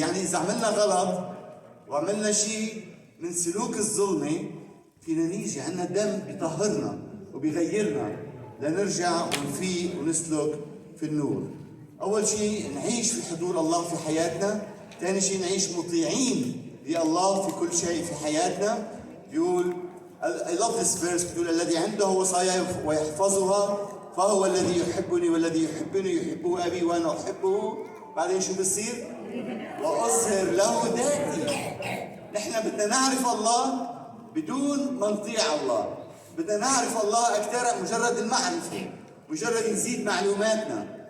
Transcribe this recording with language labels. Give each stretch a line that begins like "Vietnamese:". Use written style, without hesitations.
Arabic: يعني إذا عملنا غلط وعملنا شيء من سلوك الظلمة فينا نيجي عنا دم بيطهرنا وبيغيرنا لنرجع ونفيق ونسلك في النور. أول شيء نعيش في حضور الله في حياتنا. ثاني شيء نعيش مطيعين لله في كل شيء في حياتنا.
English: يقول I love this verse.
Arabic: بيقول الذي عنده وصاياي ويحفظها فهو الذي يحبني والذي يحبني يحبه أبي وأنا أحبه. بعدين شو بصير؟ وأظهر له ذاتي. نحن بدنا نعرف الله بدون ما نطيع الله. بدنا نعرف الله أكثر مجرد المعرفة، مجرد نزيد معلوماتنا.